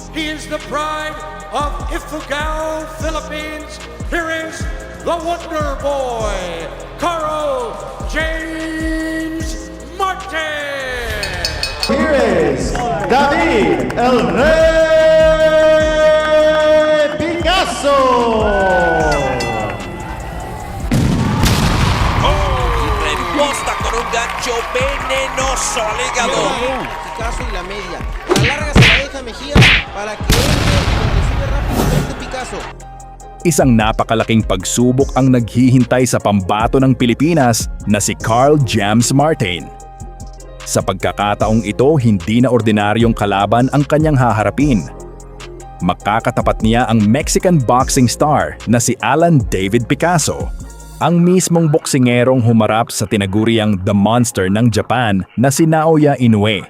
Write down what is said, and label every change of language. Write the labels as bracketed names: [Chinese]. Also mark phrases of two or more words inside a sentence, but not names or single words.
[English] He is the pride of Ifugao, Philippines. Here is the Wonder Boy, Carl James Martin. Here is David El Rey Picasso. [Spanish] Posta con un gancho venenoso al hígado. Picasso y la media. La larga se la deja Mejía para que entre y recibe rápidamente Picasso. [Filipino] Isang napakalaking pagsubok ang naghihintay sa pambato ng Pilipinas na si Carl James Martin. Sa pagkakataong ito, hindi na ordinaryong kalaban ang kanyang haharapin. Makakatapat niya ang [English] Mexican boxing star [Filipino] na si Alan David Picasso, ang mismong boksingerong humarap sa tinaguriang The Monster ng Japan na si Naoya Inoue.